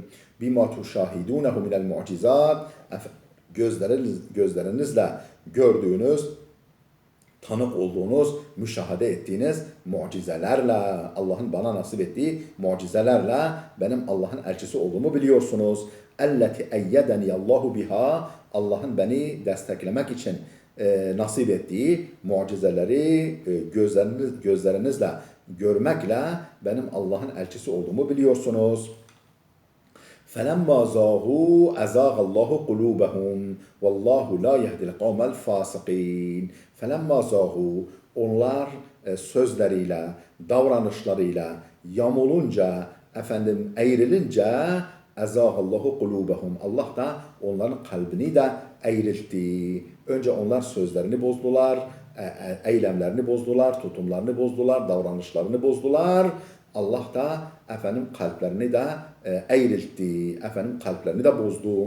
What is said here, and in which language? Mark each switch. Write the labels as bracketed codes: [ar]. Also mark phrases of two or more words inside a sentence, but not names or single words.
[ar] بما تشاهدونه من المعجزات, [tr] gözlerinizle gördüğünüz, tanık olduğunuz, müşahede ettiğiniz mucizelerle, Allah'ın bana nasip ettiği mucizelerle benim Allah'ın elçisi olduğumu biliyorsunuz. [ar] التي أيدني الله بها, [tr] Allah'ın beni desteklemek için nasip ettiği mucizeleri gözlerinizle görmekle benim Allah'ın elçisi olduğumu biliyorsunuz. [ar] فَلَمَّا زَاغُوا أَزَاغَ اللّٰهُ قُلُوبَهُمْ وَاللّٰهُ لَا يَهْدِ الْقَوْمَ الْفَاسِقِينَ. فَلَمَّا زَاغُوا, [tr] onlar sözleriyle, davranışlarıyla yamulunca, eğrilince [ar] اَزَاغَ اللّٰهُ قُلُوبَهُمْ, [tr] Allah da onların kalbini de eğriltti. Önce onlar sözlerini bozdular, eylemlerini bozdular, tutumlarını bozdular, davranışlarını bozdular. Allah da kalplerini de eğriltti, kalplerini de bozdu.